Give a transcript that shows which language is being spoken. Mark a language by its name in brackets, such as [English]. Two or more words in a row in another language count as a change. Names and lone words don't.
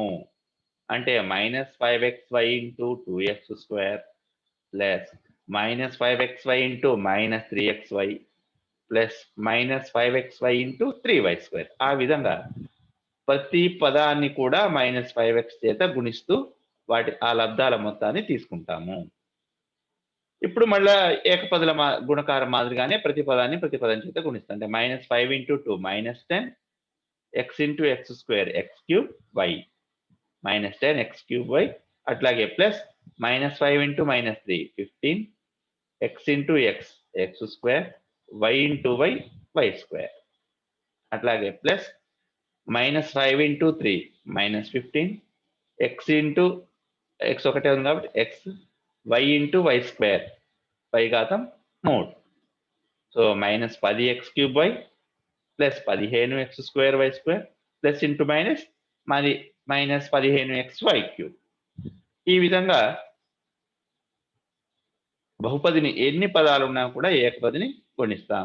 [Telugu] అంటే -5xy ఇంటూ 2x² ప్లస్ -5xy ఇంటూ -3xy ప్లస్ -5xy ఇంటూ 3y². ఆ విధంగా ప్రతి పదాన్ని కూడా -5x చేత గుణిస్తూ ఆ లబ్ధాల మొత్తాన్ని తీసుకుంటాము. ఇప్పుడు మళ్ళా ఏకపదుల గుణకారం మాదిరిగానే ప్రతి పదాన్ని ప్రతి పదం చేత గుణిస్తాం. అంటే -5 × 2 -10, x × x² x³ y -10 x³ y. అట్లాగే ప్లస్ -5 × -3 15, x × x x², y × y y². అట్లాగే ప్లస్ -5 × 3 -15, x × x ఒకటే ఉంది కాబట్టి x, y × y² π3. సో -10 x³ y ప్లస్ 15 x² y² [English] plus into minus [Telugu] మరి -15 x y³. ఈ విధంగా బహుపదిని ఎన్ని పదాలు ఉన్నా కూడా ఏకపదిని గుణిస్తాం.